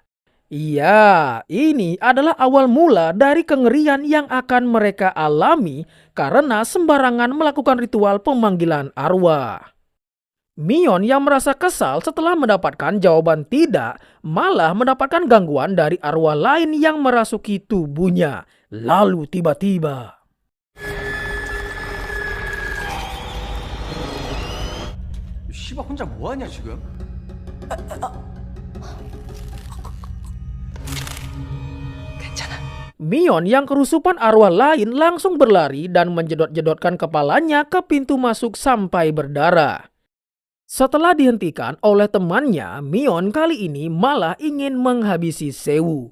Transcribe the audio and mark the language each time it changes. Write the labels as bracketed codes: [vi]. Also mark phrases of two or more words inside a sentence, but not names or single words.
[id] Iya, ini adalah awal mula dari kengerian yang akan mereka alami karena sembarangan melakukan ritual pemanggilan arwah. Mion yang merasa kesal setelah mendapatkan jawaban tidak, malah mendapatkan gangguan dari arwah lain yang merasuki tubuhnya. Lalu tiba-tiba, [ko] 씨발 혼자 뭐 하냐 지금? [id] Mion yang kerusupan arwah lain langsung berlari dan menjedot-jedotkan kepalanya ke pintu masuk sampai berdarah. Setelah dihentikan oleh temannya, Mion kali ini malah ingin menghabisi Sewu.